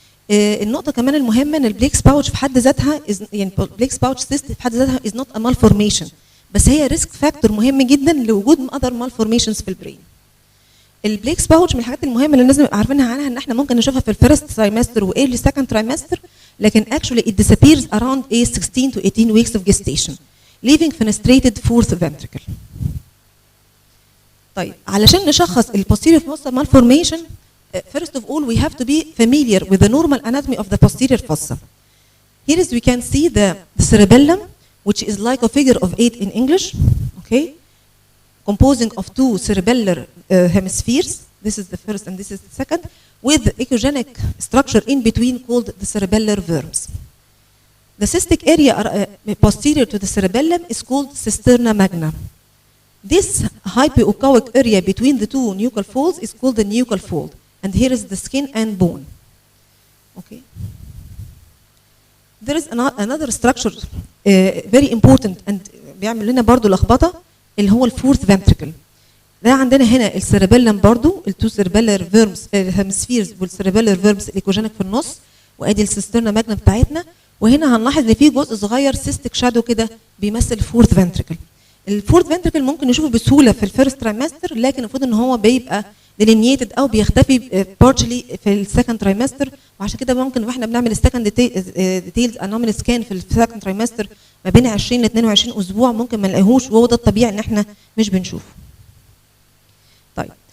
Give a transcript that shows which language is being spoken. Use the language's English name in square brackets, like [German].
[Arabic] النقطه كمان المهمه ان البليكس باوتش في حد ذاتها يعني البليكس باوتش سيست في حد ذاتها [English] is not a malformation، [Arabic] بس هي ريسك فاكتور مهم جدا لوجود [English] other malformations [Arabic] في البرين. البليكس باوتش من الحاجات المهمه اللي لازم نبقى عارفينها عنها ان احنا ممكن نشوفها في الفيرست ترايمستر وايرلي سكند ترايمستر، لكن [English] actually it disappears around 16 to 18 weeks of gestation, leaving fenestrated fourth ventricle. [Arabic] طيب علشان نشخص [English] posterior fossa malformation, first of all we have to be familiar with the normal anatomy of the posterior fossa. Here is we can see the cerebellum, which is like a figure of 8 in English, okay, composing of 2 cerebellar hemispheres. This is the first and this is the second, with echogenic structure in between called the cerebellar worms. The cystic area posterior to the cerebellum is called cisterna magna. This hypoechoic area between the 2 nuchal folds is called the nuchal fold, and here is the skin and bone. Okay. There is another structure very important and [Arabic] بيعمل لنا برضو لخبطه اللي هو الفورث [English] ventricle. [Arabic] ده عندنا هنا السيربيلم برضو التو سيربيلر فيرمز هيمسفيرز والسيربيلر فيرمز الايكوجينيك في النص، وادي السيسترنا ماجنا بتاعتنا، وهنا هنلاحظ ان في جزء صغير سيستيك شادو كده بيمثل الفورث فنتريكل. الفورث فنتريكل ممكن نشوفه بسهوله في الفيرست ترايمستر، لكن المفروض ان هو بيبقى ديلينييتد او بيختفي بارشلي في السكند ترايمستر، وعشان كده ممكن واحنا بنعمل السكند ديتيلز انومالي سكان في السكند ترايمستر ما بين 20 ل 22 اسبوع ممكن ما نلاقيهوش، وهو ده الطبيعي ان احنا مش بنشوفه. طيب